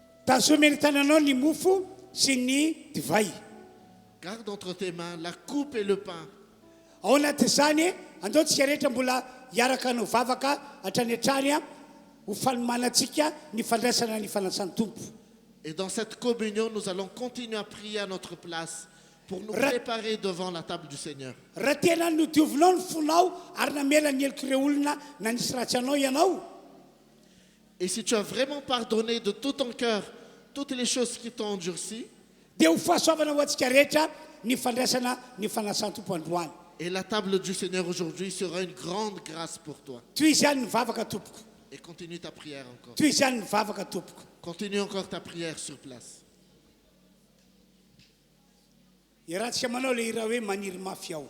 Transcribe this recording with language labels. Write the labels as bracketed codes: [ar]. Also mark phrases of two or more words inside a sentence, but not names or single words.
[mg] tazomeny tananao ny mofo sy ny divay. [fr] Garde entre tes mains la coupe et le pain. [mg] Ao anatin'izany andao tsika rehetra mbola hiaraka no vavaka hatrany hatrany ho fanomanantsika ny fandraisana ny fanantsany tompo. [fr] Et dans cette communion, nous allons continuer à prier à notre place pour nous préparer devant la table du Seigneur. [mg] Raha tena no diovinao ny fonao ary namela ny heloko ireo olona na nisy ratsy anao ianao. [fr] Et si tu as vraiment pardonné de tout ton cœur toutes les choses qui t'ont endurci, [mg] Dia ho fahasoavana ho antsika rehetra ny fandraisana ny fanantsany tompo androany. [fr] et la table du Seigneur aujourd'hui sera une grande grâce pour toi. [mg] Toy izany ny vavaka tompoko. [fr] Et continue ta prière encore. [mg] Toy izany ny vavaka tompoko. [fr] Continue encore ta prière sur place. [mg] Irahantsika manao le hira hoe maniry mafy ao.